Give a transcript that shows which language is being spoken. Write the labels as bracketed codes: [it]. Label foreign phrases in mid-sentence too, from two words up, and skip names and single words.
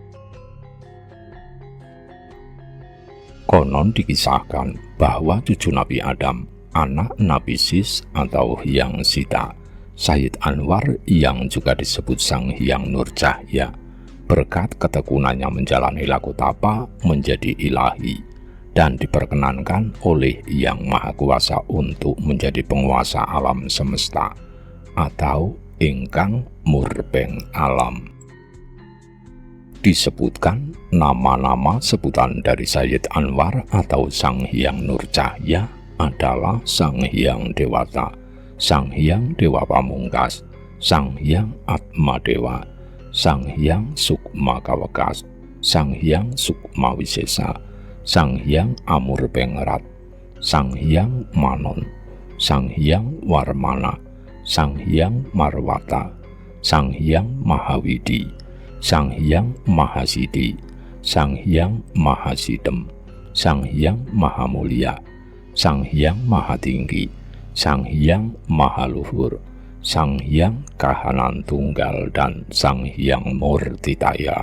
[id] Konon dikisahkan bahwa cucu Nabi Adam, anak Nabi Sis atau Hyang Sita, Sayyid Anwar yang juga disebut Sang Hyang Nurcahya, berkat ketekunannya menjalani laku tapa menjadi ilahi dan diperkenankan oleh Yang Maha Kuasa untuk menjadi penguasa alam semesta atau [jv] ingkang murbeng alam. [id] Disebutkan nama-nama sebutan dari Sayyid Anwar atau Sang Hyang Nurcahya adalah Sang Hyang Dewata, Sang Hyang Dewa Pamungkas, Sang Hyang Atma Dewa, Sang Hyang Sukma Kawekas, Sang Hyang Sukma Wisesa, Sang Hyang Amur Bengrat, Sang Hyang Manon, Sang Hyang Warmana, Sang Hyang Marwata, Sang Hyang Mahawidi, Sang Hyang Mahasidi, Sang Hyang Mahasidem, Sang Hyang Mahamulia, Sang Hyang Mahatinggi, Sang Hyang Mahaluhur, Sang Hyang Kahanan Tunggal, dan Sang Hyang Murtitaya.